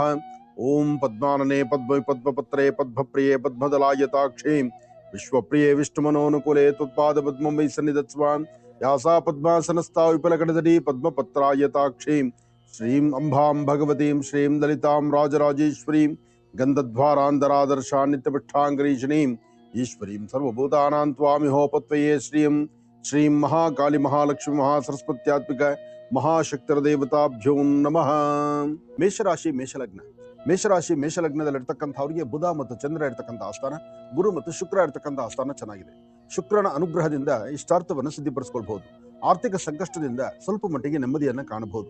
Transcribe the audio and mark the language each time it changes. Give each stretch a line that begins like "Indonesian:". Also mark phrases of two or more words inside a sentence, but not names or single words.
Sanskrit: ಓಂ ಪದ್ಮಾನನೆ ಪದ್ಮ ಪದ್ಮಪತ್ರೇ ಪದ್ಮಪ್ರಿಯೇ ಪದ್ಮದಲಾಯತಾಕ್ಷೇ ವಿಶ್ವಪ್ರಿಯೇ ವಿಷ್ಣುಮನೋನುಕೂಲೆ ತ್ವತ್ಪಾದ ಪದ್ಮಂ ವೈ ಸನ್ನಿಧತ್ಸ್ವಾಂ. ಯಾಸಾ ಪದ್ಮಾಸನಸ್ಥಾ ವಿಪುಲಕಟಜಟಿ ಪದ್ಮಪತ್ರಾಯತಾಕ್ಷೇ ಶ್ರೀಂ ಅಂಬಾಂ ಭಗವತೀಂ ಶ್ರೀಂ ಲಲಿತಾಂ ರಾಜರಾಜೇಶ್ವರೀಂ ಗಂಧದ್ವಾರಾಂಧರಾದರ್ಶಾ ನಿತ್ಯಪೃಷ್ಠಾಂಗರೀಷಣೀಂ ಈಶ್ವರೀಂ ಸರ್ವಭೂತಾನಾಂ ತ್ವಾಮಿಹೋಪತ್ವಯೇ ಶ್ರೀಂ. ಶ್ರೀಂ ಮಹಾಕಾಳಿ ಮಹಾಲಕ್ಷ್ಮಿ ಮಹಾಸರಸ್ವತ್ಯಾತ್ಮಿಕ ಮಹಾಶಕ್ತಿರದೇವತಾಭ್ಯೋ ನಮಃ.
Kannada: ಮೇಷರಾಶಿ ಮೇಷಲಗ್ನ. ಮೇಷರಾಶಿ ಮೇಷಲಗ್ನದಲ್ಲಿರ್ತಕ್ಕಂಥವ್ರಿಗೆ ಬುಧ ಮತ್ತು ಚಂದ್ರ ಇರ್ತಕ್ಕಂಥ ಆಸ್ಥಾನ, ಗುರು ಮತ್ತು ಶುಕ್ರ ಇರ್ತಕ್ಕಂಥ ಆಸ್ಥಾನ ಚೆನ್ನಾಗಿದೆ. ಶುಕ್ರನ ಅನುಗ್ರಹದಿಂದ ಇಷ್ಟಾರ್ಥವನ್ನು ಸಿದ್ಧಿಪಡಿಸ್ಕೊಳ್ಬಹುದು. ಆರ್ಥಿಕ ಸಂಕಷ್ಟದಿಂದ ಸ್ವಲ್ಪ ಮಟ್ಟಿಗೆ ನೆಮ್ಮದಿಯನ್ನು ಕಾಣಬಹುದು.